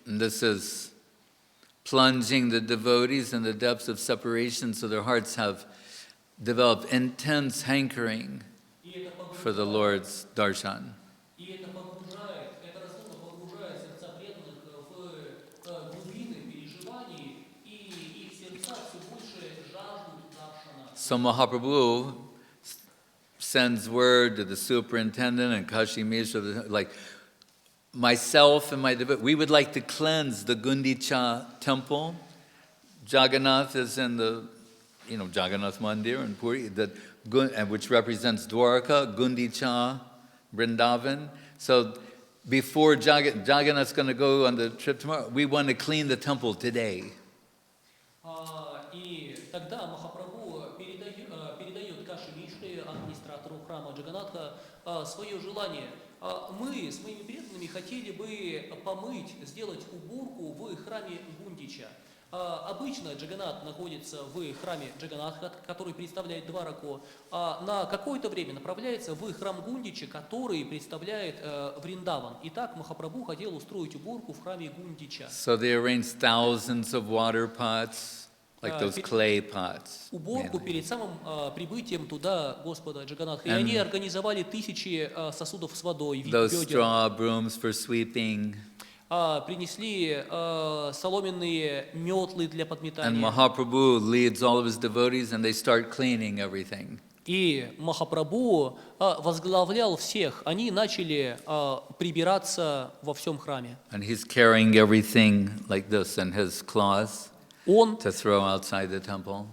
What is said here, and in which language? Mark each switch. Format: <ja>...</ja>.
<en>And this is plunging the devotees in the depths of separation, so their hearts have developed intense hankering</en> <ru>И это</ru> <en>for the Lord's darshan.</en> <ru>это разумно погружает сердца преданных в глубины переживаний, и их сердца все больше жаждут даршана.</ru> <en>So Mahaprabhu sends word to the superintendent and Kashi Mishra, like, myself and my devotees, we would like to cleanse the Gundicha temple. Jagannath is in the, Jagannath Mandir in Puri, which represents Dwarka, Gundicha, Vrindavan. So before Jagannath's going to go on the trip tomorrow, we want to clean the temple today.</en> <ru>И тогда Махапрабху передает Каши Мишре, администратору храма Джаганатха, свое желание. Мы с моими преданными хотели бы помыть, сделать уборку в храме Гундича. Обычно Джаганат находится в храме Джаганатха, который представляет Двараку, а на какое-то время направляется в храм Гундича, который представляет Вриндаван. Итак, Махапрабху хотел устроить уборку в храме Гундича.</ru> <en>So they arranged thousands of water pots, like those clay pots.</en> <ru>Уборку перед самым прибытием туда Господа Джаганатха. И они организовали тысячи сосудов с водой,</ru> <en>Those</en> <ru>ведер.</ru> <en>straw brooms for sweeping.</en> <ru>Принесли соломенные метлы для</ru> <en>And</en> <ru>подметания.</ru> <en>Mahaprabhu leads all of his devotees and they start cleaning everything.</en> <ru>И Махапрабху возглавлял всех. Они начали прибираться во всем храме.</ru> <en>And he's carrying everything like this in his claws</en> <ru>Он</ru> <en>to throw outside the temple.</en>